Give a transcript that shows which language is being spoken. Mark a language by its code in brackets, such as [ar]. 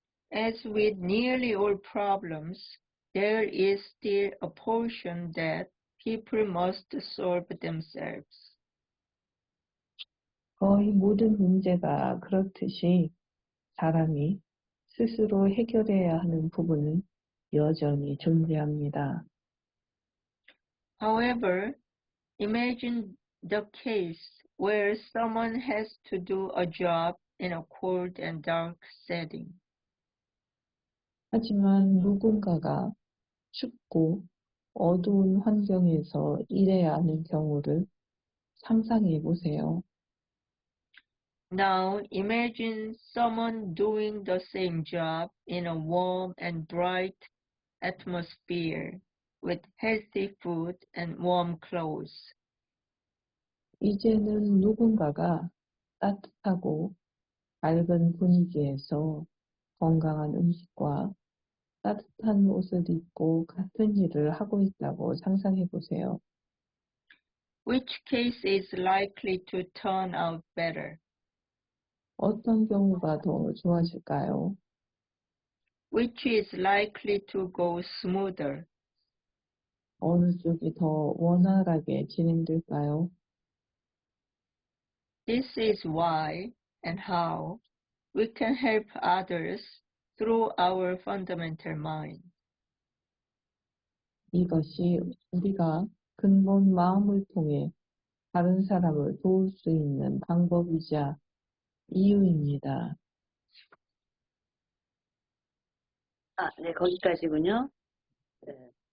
[en] As with nearly all problems, there is still a portion that people must solve themselves. [ko] 거의 모든 문제가 그렇듯이 사람이 스스로 해결해야 하는 부분은 여전히 존재합니다. [en] However, imagine the case where someone has to do a job in a cold and dark setting. [ko] 하지만 누군가가 춥고 어두운 환경에서 일해야 하는 경우를 상상해 보세요. [en] Now imagine someone doing the same job in a warm and bright atmosphere with healthy food and warm clothes. [ko] 이제는 누군가가 따뜻하고 밝은 분위기에서 건강한 음식과 따뜻한 옷을 입고 같은 일을 하고 있다고 상상해 보세요. [en] Which case is likely to turn out better? [ko] 어떤 경우가 더 좋아질까요? [en] Which is likely to go smoother? [ko] 어느 쪽이 더 원활하게 진행될까요? [en] This is why and how we can help others through our fundamental mind. [ko] 이것이 우리가 근본 마음을 통해 다른 사람을 도울 수 있는 방법이자 이유입니다. 네, 거기까지군요. 네.